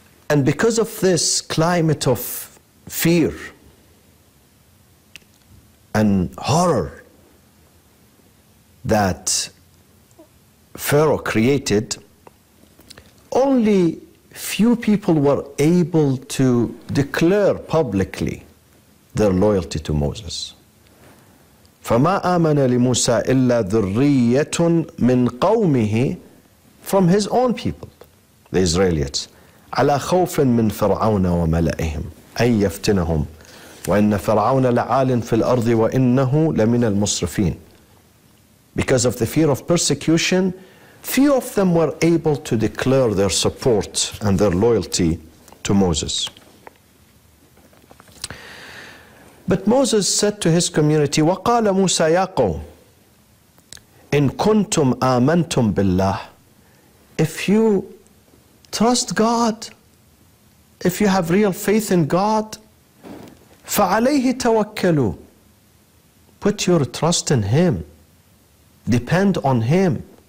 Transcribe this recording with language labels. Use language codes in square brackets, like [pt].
[en] And because of this climate of fear and horror that Pharaoh created, only few people were able to declare publicly their loyalty to Moses. [ar] فَمَا آمَنَ لِمُوسَى إِلَّا ذُرِّيَّةٌ مِّن قَوْمِهِ, [en] from his own people, the Israelites. [ar] على خوف من فرعون وملئهم أن يفتنهم وإن فرعون لعال في الأرض وإنه لمن المسرفين. [en] Because of the fear of persecution, few of them were able to declare their support and their loyalty to Moses. But Moses said to his community, [ar] وَقَالَ مُوسَى يَا قَوْمِ إِن كُنْتُمْ آمَنْتُمْ بِاللَّهِ, [en] if you trust God, if you have real faith in God, [ar] فَعَلَيْهِ تَوَكَّلُوا, [en] put your trust in Him, depend on Him.